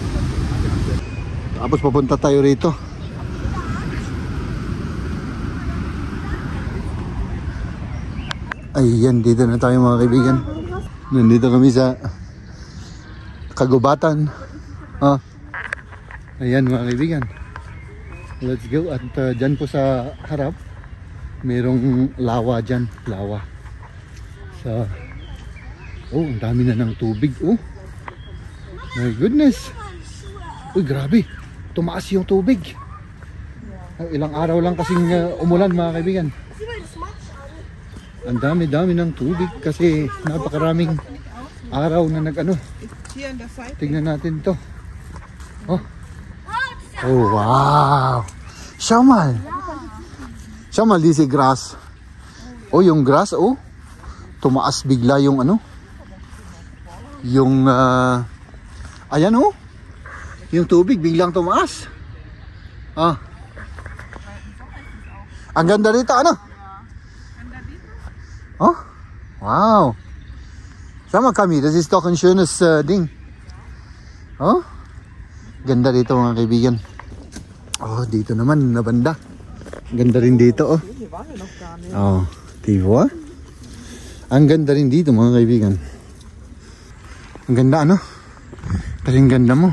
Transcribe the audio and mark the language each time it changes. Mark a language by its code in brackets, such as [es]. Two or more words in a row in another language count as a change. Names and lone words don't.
[tl] Tapos papunta tayo rito. Ayan, dito na tayo mga kaibigan. Nandito kami sa kagubatan. Oh. Ayan mga kaibigan. [en] Let's go. [tl] At dyan po sa harap, merong lawa dyan. Lawa. Sa... Oh, ang dami na ng tubig. Oh. [en] My goodness. [tl] Uy, grabe. Tumaas yung tubig. Ilang araw lang kasing umulan mga kaibigan. Ang dami-dami ng tubig kasi napakaraming araw na nag-ano. Tingnan natin to. Oh. Oh, wow. Shamal. [en] Shamal, this is grass. [tl] Oh, yung grass, oh. Tumaas bigla yung ano. Yung, ayan, oh. Yung tubig biglang tumaas. Ah. Ang ganda dito, ano? Oh, wow. Sama kami, [de] das ist doch ein schönes Ding. [tl] Oh, ganda dito mga kaibigan. Oh, dito naman na banda. Ganda rin dito, oh. Oh, diba? Ang ganda rin dito mga kaibigan. Ang ganda, ano? Kasing ganda mo.